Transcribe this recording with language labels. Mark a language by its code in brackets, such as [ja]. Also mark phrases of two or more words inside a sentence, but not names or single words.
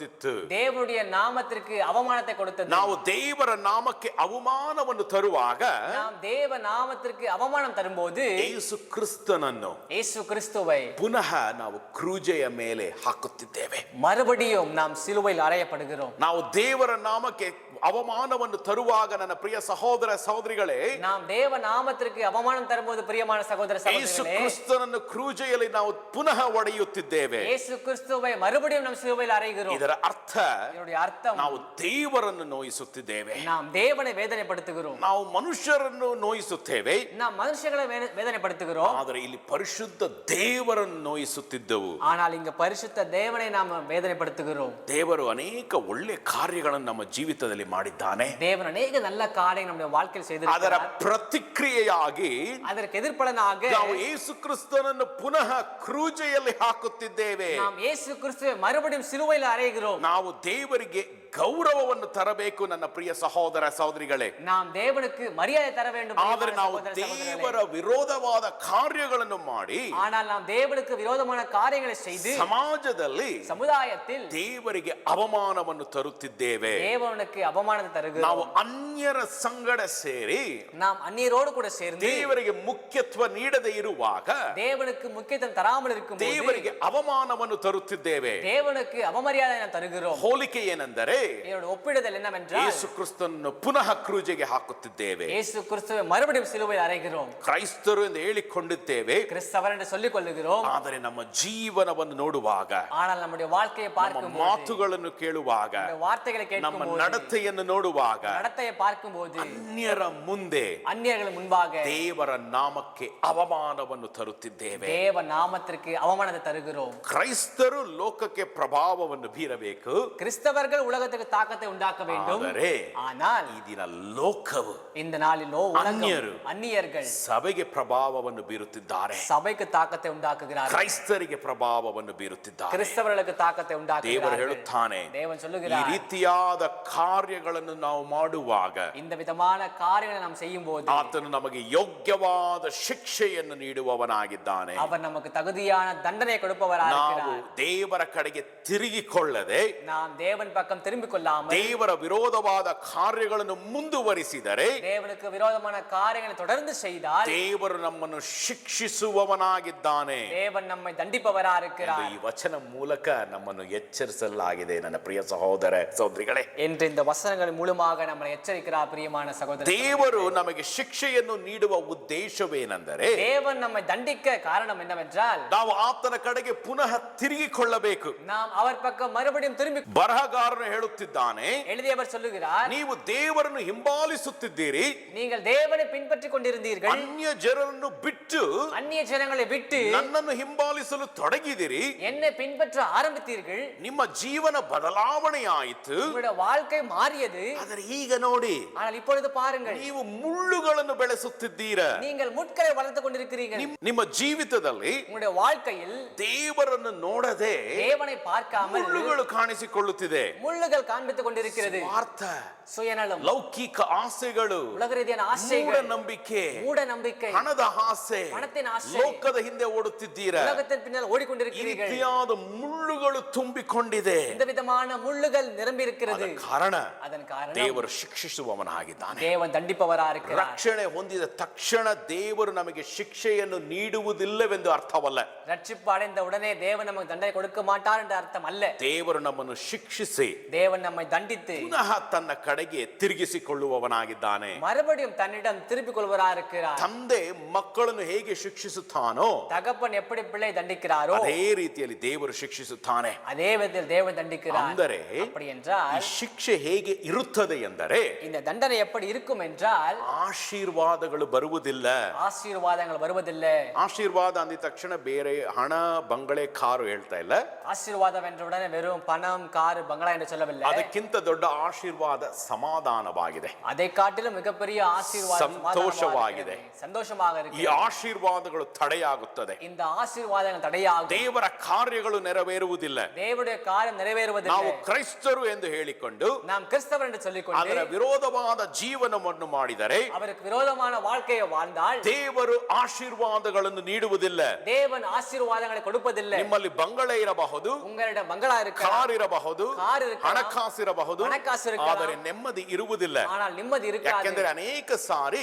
[kn] ಕೊಟ್ಟಿತು. [ta] தேவனுடைய நாமத்திற்கு அவமானத்தை கொடுத்தது. [kn] ನಾವು ದೇವರ ನಾಮಕ್ಕೆ ಅವಮಾನವನ್ನು ತರುವಾಗ [ta] நாம் தேவ நாமத்திற்கு அவமானம் தரும்போது [kn] ಯೇಸು ಕ್ರಿಸ್ತನನ್ನು [ta] இயேசு கிறிஸ்துவை [kn] ಪುನಃ ನಾವು ಕ್ರೂಜೆಯ ಮೇಲೆ ಹಾಕುತ್ತಿದ್ದೇವೆ. [ta] மறுபடியும் நாம் சிலுவையில் அறையப்படுகிறோம். [kn] ನಾವು ದೇವರ ನಾಮಕ್ಕೆ ಅವಮಾನವನ್ನು ತರುವಾಗ ನನ್ನ ಪ್ರಿಯ ಸಹೋದರ ಸಹೋದರಿಗಳೇ, [ta] நாம் தேவ நாமத்திற்கு அவமானம் தரும்போது பிரியமான சகோதர [kn] ಯೇಸು [ta] சகோதரிகளே, [kn] ಕ್ರಿಸ್ತನನ್ನು ಕ್ರೂಜೆಯಲ್ಲಿ ನಾವು ಪುನಃ ಒಡೆಯುತ್ತಿದ್ದೇವೆ. [ta] இயேசு கிறிஸ்துவை மறுபடியும் நாம் சிலுவையில் அறைகிறோம். [kn] ಇದರ ಅರ್ಥ [ta] இதனுடைய அர்த்தம் [kn] ನಾವು ದೇವರನ್ನು ನೋಯಿಸುತ್ತಿದ್ದೇವೆ, [ta] நாம் தேவனை வேதனைப்படுத்துகிறோம், [kn] ನಾವು ಮನುಷ್ಯರನ್ನು ನೋಯಿಸುತ್ತೇವೆ. [ta] நாம் மனுஷர்களை வேதனைப்படுத்துகிறோம். [kn] ಆದರೆ ಇಲ್ಲಿ ಪರಿಶುದ್ಧ ದೇವರನ್ನು ನೋಯಿಸುತ್ತಿದ್ದವು. [ta] ஆனால் இங்க பரிசுத்த தேவனை நாம் வேதனைப்படுத்துகிறோம். [kn] ದೇವರು ಅನೇಕ ಒಳ್ಳೆ ಕಾರ್ಯಗಳನ್ನು ನಮ್ಮ ಜೀವಿತದಲ್ಲಿ ಮಾಡಿದ್ದಾನೆ. [ta] தேவன் அநேக நல்ல காரியங்கள் நம்முடைய வாழ்க்கையில் [kn] ಅದರ [ta] செய்திருக்கிறார். [kn] ಪ್ರತಿಕ್ರಿಯೆಯಾಗಿ [ta] அதற்கு எதிர்ப்பலனாக [kn] ನಾವು ಯೇಸು ಕ್ರಿಸ್ತನನ್ನು ಪುನಃ ಕ್ರೂಜೆಯಲ್ಲಿ ಹಾಕುತ್ತಿದ್ದೇವೆ. [ta] நாம் இயேசு கிறிஸ்துவை மறுபடியும் சிலுவையில் அறைகிறோம். [kn] ನಾವು ದೇವರಿಗೆ ಗೌರವವನ್ನು ತರಬೇಕು ನನ್ನ ಪ್ರಿಯ ಸಹೋದರ ಸಹೋದರಿಗಳೇ. [ta] நாம் தேவனுக்கு மரியாதை தர வேண்டும். [kn] ಆದರೆ ನಾವು ದೇವರ ವಿರೋಧವಾದ ಕಾರ್ಯಗಳನ್ನು ಮಾಡಿ [ta] ஆனால் நாம் தேவனுக்கு விரோதமான காரியங்களை செய்து [kn] ಸಮಾಜದಲ್ಲಿ [ta] சமுதாயத்தில் [kn] ದೇವರಿಗೆ ಅವಮಾನವನ್ನು ತರುತ್ತಿದ್ದೇವೆ. [ta] தேவனுக்கு அவமானத்தை தருகிறோம். [kn] ನಾವು ಅನ್ಯರ ಸಂಗಡ ಸೇರಿ [ta] நாம் அந்நியரோடு கூட சேர்ந்து [kn] ದೇವರಿಗೆ ಮುಖ್ಯತ್ವ ನೀಡದೆ ಇರುವಾಗ [ta] தேவனுக்கு முக்கியத்துவம் தராமல் இருக்கும் [kn] ದೇವರಿಗೆ ಅವಮಾನವನ್ನು ತರುತ್ತಿದ್ದೇವೆ. [ta] தேவனுக்கு அவமரியாதை நாம் தருகிறோம். [kn] ಹೋಲಿಕೆ ಏನೆಂದರೆ [ta] இதோட ஒப்பிடுதல் என்னவென்றால் [kn] ಯೇಸು ಕ್ರಿಸ್ತನನ್ನು ಪುನಃ ಕ್ರೂಜೆಗೆ ಹಾಕುತ್ತಿದ್ದೇವೆ. [ta] இயேசு கிறிஸ்துவை மறுபடியும் சிலுவையில் அறைகிறோம். [kn] ಕ್ರೈಸ್ತರು ಎಂದು ಹೇಳಿಕೊಂಡಿದ್ದೇವೆ, [ta] கிறிஸ்தவர் என்று சொல்லிக் கொள்ளுகிறோம். [kn] ಆದರೆ ನಮ್ಮ ಜೀವನವನ್ನು ನೋಡುವಾಗ, [ta] ஆனால் நம்முடைய வாழ்க்கையை [kn] ನಮ್ಮ [ta] பார்க்கும்போது, [kn] ಮಾತುಗಳನ್ನು ಕೇಳುವಾಗ, [ta] நம்முடைய வார்த்தைகளை [kn] ನಮ್ಮ [ta] கேட்கும்போது, [kn] ನಡತೆಯನ್ನು ನೋಡುವಾಗ [ta] நடத்தையை பார்க்கும்போது [kn] ಅನ್ಯರ ಮುಂದೆ [ta] அந்நியர்கள் முன்பாக [kn] ದೇವರ ನಾಮಕ್ಕೆ ಅವಮಾನವನ್ನು ತರುತ್ತಿದ್ದೇವೆ. [ta] தேவ நாமத்திற்கு அவமானத்தை தருகிறோம். [kn] ಕ್ರೈಸ್ತರು ಲೋಕಕ್ಕೆ ಪ್ರಭಾವವನ್ನು ಬೀರಬೇಕು, [ta] கிறிஸ்தவர்கள் உலகத்துக்கு தாக்கத்தை உண்டாக்க வேண்டும். [kn] ಆದರೆ [ta] ஆனால் [kn] ಈ ದಿನ ಲೋಕವು [ta] இந்த நாளிலோ உலகம், [kn] அந்நியரு [ta] அந்நியர்கள் [kn] ಸಭೆಗೆ ಪ್ರಭಾವವನ್ನು ಬೀರುತ್ತಿದ್ದಾರೆ, [ta] சபைக்கு தாக்கத்தை உண்டாக்குகிறார்கள். [kn] ಕ್ರೈಸ್ತರಿಗೆ ಪ್ರಭಾವವನ್ನು ಬೀರುತ್ತಿದ್ದಾರೆ. [ta] கிறிஸ்தவர்களுக்கு தாக்கத்தை [kn] ದೇವರು [ta] உண்டாக்குகிறார்கள். [kn] ಹೇಳುತ್ತಾನೆ, [ta] தேவன் [kn] ಈ [ta] சொல்லுகிறார், [kn] ರೀತಿಯಾದ ಕಾರ್ಯಗಳನ್ನು ನಾವು ಮಾಡುವಾಗ [ta] இந்த விதமான காரியங்களை நாம் செய்யும் போது [kn] ಆತನು ನಮಗೆ ಯೋಗ್ಯವಾದ ಶಿಕ್ಷೆಯನ್ನು ನೀಡುವವನಾಗಿದ್ದಾನೆ. [ta] அவர் நமக்கு தகுதியான தண்டனை கொடுப்பவராக [kn] ನಾವು [ta] இருக்கிறார். [kn] ದೇವರ ಕಡೆಗೆ ತಿರುಗಿಕೊಳ್ಳದೆ [ta] நாம் தேவன் பக்கம் திரும்பிக் கொள்ளாமல் [kn] ದೇವರ ವಿರೋಧವಾದ ಕಾರ್ಯಗಳನ್ನು ಮುಂದುವರಿಸಿದರೆ [ta] தேவனுக்கு விரோதமான காரியங்களை தொடர்ந்து செய்தால் [kn] ದೇವರು ನಮ್ಮನ್ನು ಶಿಕ್ಷಿಸುವವನಾಗಿದ್ದಾನೆ [ta] தேவன் நம்மை தண்டிப்பவரா [kn] ಎಂದು [ta] இருக்கிறார் [kn] ಈ ವಚನ ಮೂಲಕ ನಮ್ಮನ್ನು ಎಚ್ಚರಿಸಲಾಗಿದೆ ನನ್ನ ಪ್ರಿಯ ಸಹೋದರ ಸಹೋದರಿಗಳೇ. [ta] என்று இந்த வசனங்கள் மூலமாக நம்மை எச்சரிக்கிறார். பிரியமான சகோதரர், [kn] ದೇವರು ನಮಗೆ ಶಿಕ್ಷೆಯನ್ನು ನೀಡುವ ಉದ್ದೇಶವೇನೆಂದರೆ [ta] தேவன் நம்மை தண்டிக்க காரணம் என்னவென்றால் [kn] ನಾವು ಆತನ ಕಡೆಗೆ ಪುನಃ ತಿರುಗಿಕೊಳ್ಳಬೇಕು. [ta] நாம் அவர் பக்கம் மறுபடியும் திரும்பி. [kn] ಬರಹಗಾರನು ಹೇಳುತ್ತಿದ್ದಾನೆ, [ta] எழுதியவர் சொல்லுகிறார், [kn] ನೀವು ದೇವರನ್ನು ಹಿಂಬಾಲಿಸುತ್ತಿದ್ದೀರಿ, [ta] நீங்கள் தேவனை பின்பற்றிக் கொண்டிருந்தீர்கள், [kn] ಅನ್ಯ ಜನರನ್ನು ಬಿಟ್ಟು [ta] அந்நிய ஜனங்களை விட்டு [kn] ನನ್ನನ್ನು ಹಿಂಬಾಲಿಸಲು ತೊಡಗಿದಿರಿ, [ta] என்னை பின்பற்ற ஆரம்பித்தீர்கள், [kn] ನಿಮ್ಮ ಜೀವನ ಬದಲಾವಣೆ ಆಯಿತು. [ta] உங்களுடைய வாழ்க்கை மாறியது. [kn] ಆದರೆ ಈಗ ನೋಡಿ, [ta] ஆனால் இப்பொழுது பாருங்கள், [kn] ನೀವು ಮುಳ್ಳುಗಳನ್ನು ಬೆಳೆಸುತ್ತಿದ್ದೀರ. [ta] நீங்கள் முட்களை வளர்த்துக் கொண்டிருக்கிறீர்கள். [kn] ನಿಮ್ಮ ಜೀವಿತದಲ್ಲಿ [ta] உங்களுடைய வாழ்க்கையில் [kn] ದೇವರನ್ನು ನೋಡದೆ [ta] தேவனை பார்க்காமல் [kn] ಮುಳ್ಳುಗಳು ಕಾಣಿಸಿಕೊಳ್ಳುತ್ತಿದೆ. [ta] முள்ளுகள் காண்பித்துக் கொண்டிருக்கிறது. [kn] ಸ್ವಾರ್ಥ, [ta] சுயநலம், [kn] ಲೌಕಿಕ ಆಸೆಗಳು, [ta] உலக ரீதியான ஆசைகள், [kn] ನಂಬಿಕೆ, [ta] மூட நம்பிக்கை, [kn] ಹಣದ ಆಸೆ, [ta] பணத்தின் ஆசை, [kn] ಲೋಕದ ಹಿಂದೆ ಓಡುತ್ತಿದ್ದೀರ. [ta] உலகத்தின் பின்னால் [kn] ಈ [ta] ஓடிக்கொண்டிருக்கிறீர்கள். [kn] ರೀತಿಯಾದ ಮುಳ್ಳುಗಳು ತುಂಬಿಕೊಂಡಿದೆ. [ta] இந்த விதமான முள்ளுகள் நிரம்பி இருக்கிறது. [kn] ಕಾರಣ [ta] அதன் காரணம் [kn] ದೇವರು ಶಿಕ್ಷಿಸುವವನಾಗಿದ್ದಾನೆ. [ta] தேவன் தண்டிப்பவரா இருக்கிறார். [kn] ರಕ್ಷಣೆ ಹೊಂದಿದ ತಕ್ಷಣ ದೇವರು ನಮಗೆ ಶಿಕ್ಷೆಯನ್ನು ನೀಡುವುದಿಲ್ಲವೆಂದು ಅರ್ಥವಲ್ಲ. [ta] ரட்சிப்பு அடைந்த உடனே தேவன் நமக்கு தண்டனை கொடுக்க மாட்டார் என்ற அர்த்தம் அல்ல. [kn] ದೇವರು ನಮ್ಮನ್ನು ಶಿಕ್ಷಿಸಿ [ta] தேவன் நம்மை தண்டித்து [kn] ಪುನಃ ತನ್ನ ಕಡೆಗೆ ತಿರುಗಿಸಿಕೊಳ್ಳುವವನಾಗಿದ್ದಾನೆ. [ta] மறுபடியும் தன்னிடம் திருப்பிக் கொள்வரா இருக்கிறார். [kn] ತಂದೆ ಮಕ್ಕಳನ್ನು ಹೇಗೆ ಶಿಕ್ಷಿಸುತ್ತಾನೋ [ta] தகப்பன் எப்படி பிள்ளை தண்டிக்கிறாரோ [kn] ಅದೇ ರೀತಿಯಲ್ಲಿ ದೇವರು ಶಿಕ್ಷಿಸುತ್ತಾನೆ. [ta] அதே விதத்தில் தேவன் தண்டிக்கிறார். [kn] ಅಂದರೆ [ta] அப்படி [kn] ಈ [ta] என்றால் [kn] ಶಿಕ್ಷೆ ಹೇಗೆ ಇರುತ್ತದೆ ಎಂದರೆ [ta] இந்த தண்டனை எப்படி இருக்கும் என்றால் [kn] ಆಶೀರ್ವಾದಗಳು ಬರುವುದಿಲ್ಲ. [ta] ஆசீர்வாதங்கள் வருவதில்லை. [kn] ಆಶೀರ್ವಾದ ಅಂದ ತಕ್ಷಣ ಬೇರೆ ಹಣ ಬಂಗಲೆ ಕಾರು ಹೇಳ್ತಾ ಇಲ್ಲ. [ta] ஆசீர்வாதம் என்ற உடனே வெறும் பணம், கார், பங்களா என்று சொல்லவில்லை. மட்டுமல்ல, [kn] ಅದಕ್ಕಿಂತ ದೊಡ್ಡ ಆಶೀರ್ವಾದ ಸಮಾಧಾನವಾಗಿದೆ, [ta] அதை காட்டிலும் மிகப்பெரிய ஆசீர்வாதம் [kn] ಸಂತೋಷವಾಗಿದೆ. [ta] சந்தோஷமாக [kn] ಈ [ta] இருக்கு. [kn] ಆಶೀರ್ವಾದಗಳು ತಡೆಯಾಗುತ್ತದೆ. [ta] இந்த ஆசீர்வாதங்கள் தடையாகும். [kn] ದೇವರ ಕಾರ್ಯಗಳು ನೆರವೇರುವುದಿಲ್ಲ. [ta] தேவனுடைய காரியம் நிறைவேறுவதில்லை. [kn] ನಾವು ಕ್ರೈಸ್ತರು ಎಂದು ಹೇಳಿಕೊಂಡು [ta] நாம் கிறிஸ்தவர் என்று சொல்லிக்கொண்டு [kn] ಅದರ ವಿರೋಧವಾದ ಜೀವನವನ್ನು ಮಾಡಿದರೆ [ta] அவருக்கு விரோதமான வாழ்க்கையை வாழ்ந்தால் [kn] ದೇವರು ಆಶೀರ್ವಾದಗಳನ್ನು ನೀಡುವುದಿಲ್ಲ. [ta] தேவன் ஆசீர்வாதங்களை கொடுப்பதில்லை. [kn] ನಿಮ್ಮಲ್ಲಿ ಬಂಗಲೆ ಇರಬಹುದು, [ta] உங்களிடம் பங்களா இருக்கலாம், [kn] ಕಾರ್ ಇರಬಹುದು, [ta] ಕಾರ್ இருக்கலாம், [kn] ಹಣಕಾಸು ಇರಬಹುದು, [ta] ಹಣಕಾಸು இருக்கலாம், [kn] ಆದರೆ ನೆಮ್ಮದಿ ಇರುವುದಿಲ್ಲ. [ta] ஆனால் நிம்மதி இருக்காது. [kn] ಯಾಕೆಂದರೆ ಅನೇಕ ಸಾರಿ